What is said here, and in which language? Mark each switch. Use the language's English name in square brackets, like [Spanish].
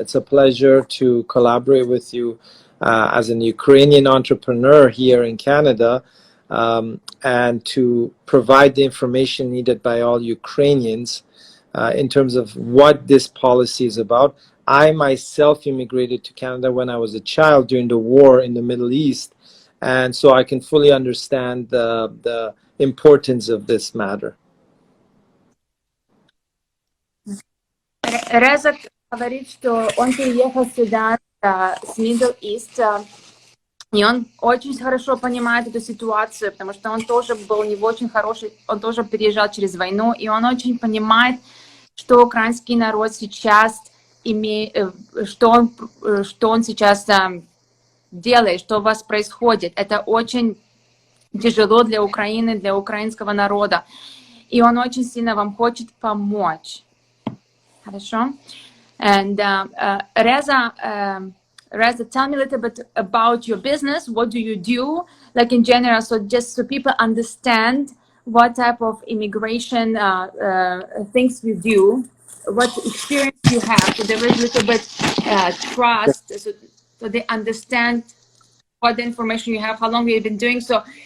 [English] It's a pleasure to collaborate with you as an Ukrainian entrepreneur here in Canada, and to provide the information needed by all Ukrainians in terms of what this policy is about. I myself immigrated to Canada when I was a child during the war in the Middle East, and so I can fully understand the importance of this matter. [Russian] Реза говорит, что он переехал сюда с Middle East, и он очень хорошо понимает эту ситуацию, потому что он тоже был не очень хороший, он тоже переезжал через войну, и он очень понимает, что украинский народ сейчас имеет, что он сейчас делает, что у вас происходит. Это очень тяжело для Украины, для украинского народа. И он очень сильно вам хочет помочь. Хорошо? [English] And Reza, tell me a little bit about your business. What do you do, like in general, so just so people understand what type of immigration things you do, what experience you have, so there is a little bit trust, so they understand what the information you have, how long you've been doing, so